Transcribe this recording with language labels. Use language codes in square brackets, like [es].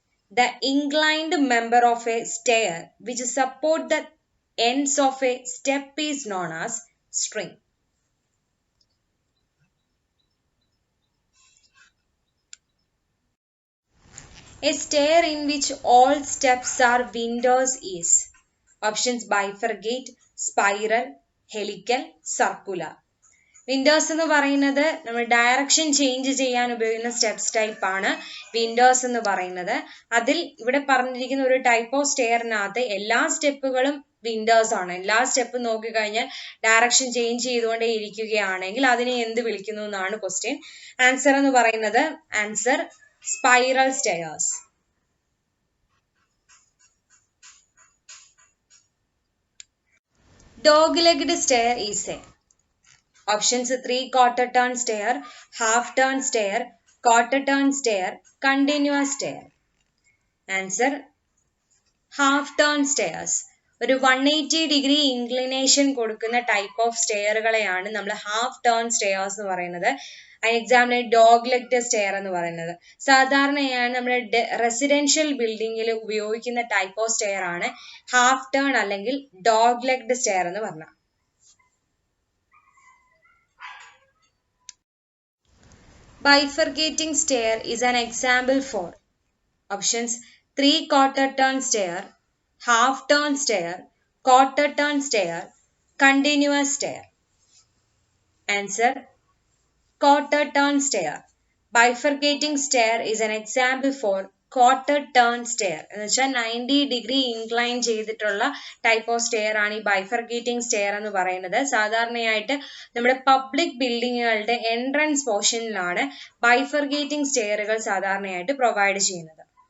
[en] The inclined member of a stair which support the ends of a step is known as string. A stair in which all steps are windows is? Options bifurcate, spiral, helical, circular. [ml] Windows എന്ന് പറയുന്നത് നമ്മൾ direction change ചെയ്യാൻ ഉപയോഗിക്കുന്ന steps type ആണ് Windows എന്ന് പറയുന്നത്. അതിൽ ഇവിടെ പറഞ്ഞിരിക്കുന്ന ഒരു ടൈപ്പ് ഓഫ് സ്റ്റെയറിനകത്ത് എല്ലാ സ്റ്റെപ്പുകളും വിൻഡോസ് ആണ്. എല്ലാ സ്റ്റെപ്പും നോക്കിക്കഴിഞ്ഞാൽ ഡയറക്ഷൻ ചേഞ്ച് ചെയ്തുകൊണ്ടേ ഇരിക്കുകയാണെങ്കിൽ അതിനെ എന്ത് വിളിക്കുന്നു എന്നാണ് ക്വസ്റ്റ്യൻ. ആൻസർ എന്ന് പറയുന്നത് answer spiral stairs. [en] Dog-legged stair is a? Options 3/4 turn stair, half turn stair, quarter turn stair, continuous stair. Answer half turn stairs. [ml] ഒരു 180 ഡിഗ്രി ഇൻക്ലിനേഷൻ കൊടുക്കുന്ന ടൈപ്പ് ഓഫ് സ്റ്റെയറുകളെയാണ് നമ്മൾ ഹാഫ് ടേൺ സ്റ്റെയർസ് എന്ന് പറയുന്നത്. അതിന് example dog legged stair എന്ന് പറയുന്നത്. സാധാരണയായി നമ്മുടെ റെസിഡൻഷ്യൽ ബിൽഡിങ്ങിൽ ഉപയോഗിക്കുന്ന ടൈപ്പ് ഓഫ് സ്റ്റെയർ ആണ് ഹാഫ് ടേൺ അല്ലെങ്കിൽ ഡോഗ് ലെഗ്ഡ് സ്റ്റെയർ എന്ന് പറഞ്ഞത്. [en] Bifurcating stair is an example for? Options 3/4 turn stair, half turn stair, quarter turn stair, continuous stair. Answer quarter turn stair. Bifurcating stair is an example for quarter turn stair. [ml] എന്ന് വെച്ചാൽ 90 degree incline ചെയ്തിട്ടുള്ള type of stair ആണ് ഈ ബൈഫർഗേറ്റിംഗ് stair എന്ന് പറയുന്നത്. സാധാരണയായിട്ട് നമ്മുടെ public ബിൽഡിങ്ങുകളുടെ entrance പോർഷനിലാണ് ബൈഫർഗേറ്റിംഗ് സ്റ്റെയറുകൾ സാധാരണയായിട്ട് പ്രൊവൈഡ് ചെയ്യുന്നത്.